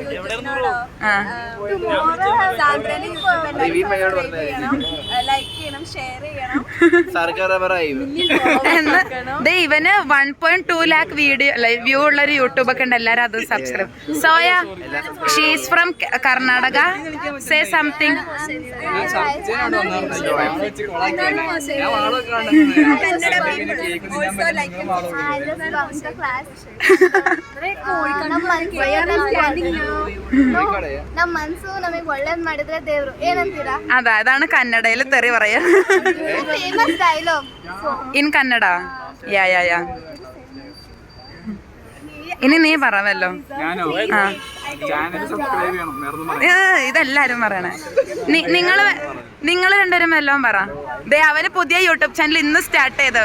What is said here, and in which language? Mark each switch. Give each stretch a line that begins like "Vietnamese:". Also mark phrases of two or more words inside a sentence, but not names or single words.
Malayalam: ഇവന്
English: 1.2 lakh
Malayalam: വീഡിയോ വ്യൂ ഉള്ള ഒരു യൂട്യൂബ് ഒക്കെ ഉണ്ട്. എല്ലാരും അത് സബ്സ്ക്രൈബ്.
English: Soya, she's from Karnataka. Say something.
Kannada: ನಮ್ಮ ಮನ್ಸು ನಮಗೆ ಒಳ್ಳೇದ್ ಮಾಡಿದ್ರೆ ದೇವ್ರು ಏನಂತೀರಾ?
Malayalam: അതാണ് കന്നഡയിൽ തെറി പറയാ.
English: famous dialogue in Kannada.
Malayalam: യാ. ഇനി നീ പറവല്ലോ. ഇതെല്ലാരും പറയണേ. നിങ്ങൾ രണ്ടുപേരും വല്ലതും പറ. ദേ, അവന് പുതിയ യൂട്യൂബ് ചാനൽ ഇന്ന്
English: സ്റ്റാർട്ട് ചെയ്തു.